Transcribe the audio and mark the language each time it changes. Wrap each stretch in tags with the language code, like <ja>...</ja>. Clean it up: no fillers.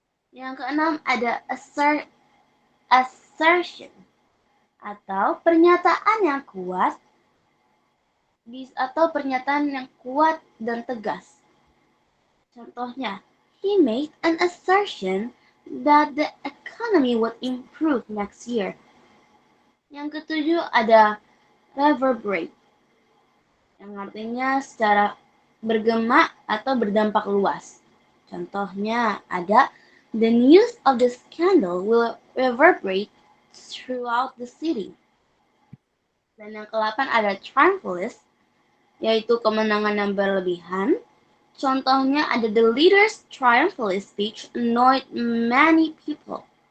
<id>Yang keenam ada assertion atau pernyataan yang kuat atau pernyataan yang kuat dan tegas. Contohnya,</id> <en>he made an assertion that the economy would improve next year.</en> <id>Yang ketujuh ada reverberate, yang artinya secara bergema atau berdampak luas. Contohnya ada</id> <en>the news of the scandal will reverberate throughout the city.</en> <id>Dan yang ke-8 ada triumphalist, yaitu kemenangan yang berlebihan. Contohnya ada</id> <en>the leader's triumphalist speech annoyed many people.</en>